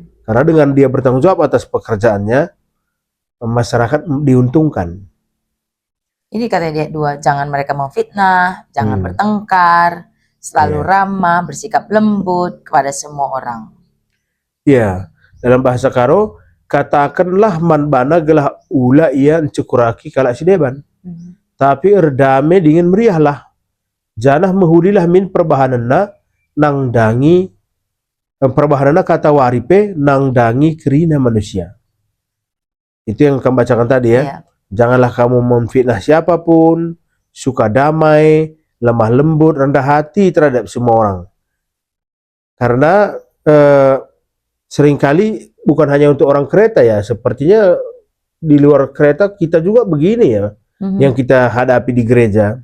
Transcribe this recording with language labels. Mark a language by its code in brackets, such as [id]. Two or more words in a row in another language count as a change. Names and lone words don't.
[id] Karena dengan dia bertanggung jawab atas pekerjaannya, masyarakat diuntungkan. Ini katanya dia 2, jangan mereka memfitnah, jangan bertengkar, selalu Iya. ramah, bersikap lembut kepada semua orang. Ya, dalam bahasa Karo, katakanlah [btx] man bana gelah ula ia encekuraki kalak sideban. Tapi erdame dingin meriahlah. Janah mehulilah min perbahanana nang dangi perbahanana kata waripe nang dangi kerina manusia. [id] Itu yang kamu bacakan tadi ya. Iya. Janganlah kamu memfitnah siapapun, suka damai, lemah lembut, rendah hati terhadap semua orang. Karena seringkali bukan hanya untuk orang Kreta ya, sepertinya di luar Kreta kita juga begini ya, yang kita hadapi di gereja.